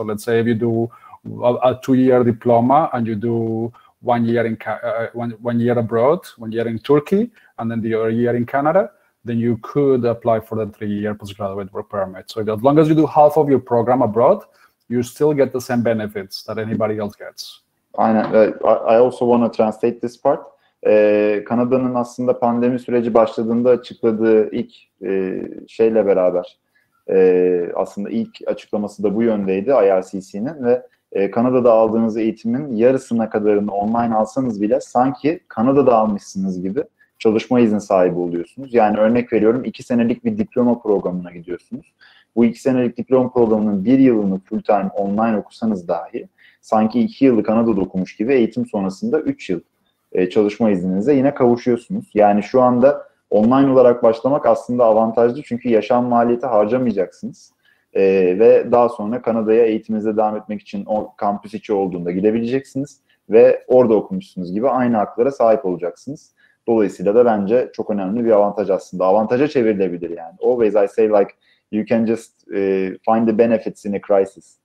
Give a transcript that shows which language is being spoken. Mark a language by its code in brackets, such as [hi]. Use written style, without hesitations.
[en] So let's say if you do a 2-year diploma and you do 1 year in 1 year abroad, 1 year in Turkey, and then the other year in Canada, then you could apply for the 3-year postgraduate work permit. So as long as you do half of your program abroad, you still get the same benefits that anybody else gets. [tr] Aynen. [en] I also want to translate this part. [tr] Kanada'nın aslında pandemi süreci başladığında açıkladığı ilk şeyle beraber aslında ilk açıklaması da bu yöndeydi IRCC'nin ve Kanada'da aldığınız eğitimin yarısına kadarını online alsanız bile sanki Kanada'da almışsınız gibi çalışma izni sahibi oluyorsunuz. Yani örnek veriyorum 2 senelik bir diploma programına gidiyorsunuz. Bu 2 senelik diploma programının 1 yılını full time online okusanız dahi sanki 2 yılı Kanada'da okumuş gibi eğitim sonrasında 3 yıl çalışma izninize yine kavuşuyorsunuz. Yani şu anda online olarak başlamak aslında avantajlı çünkü yaşam maliyeti harcamayacaksınız. Ve daha sonra Kanada'ya eğitiminize devam etmek için o kampüs içi olduğunda gidebileceksiniz ve orada okumuşsunuz gibi aynı haklara sahip olacaksınız. Dolayısıyla da bence çok önemli bir avantaj aslında. Avantaja çevrilebilir yani. [en] Always I say like you can just find the benefits in a crisis.